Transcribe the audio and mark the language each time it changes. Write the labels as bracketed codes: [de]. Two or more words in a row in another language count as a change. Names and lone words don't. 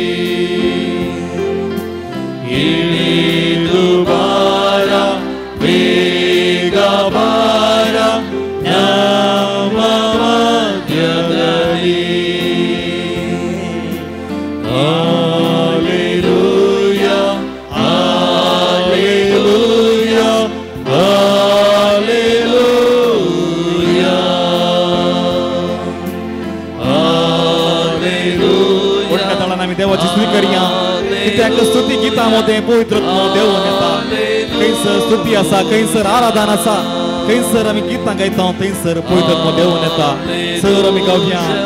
[kn] ಇಳಿದು ಬಾರ ಬೇಗ ಬಾರ ನಮ್ಮ ಮಧ್ಯದಲ್ಲಿ ಹಾಲೆಲೂಯ ಹಾಲೆಲೂಯ ಹಾಲೆಲೂಯ [mr] उठण्यात आम्ही देवाची स्तुती करूया [kok] कित्याक स्तुती गीतामध्ये पवित्र देवून येता खंयसर स्तुती आसा खंयसर आराधन आसा खंयसर आमी गितां गायता थंयसर पवित्र देवून येता सर आमी गावया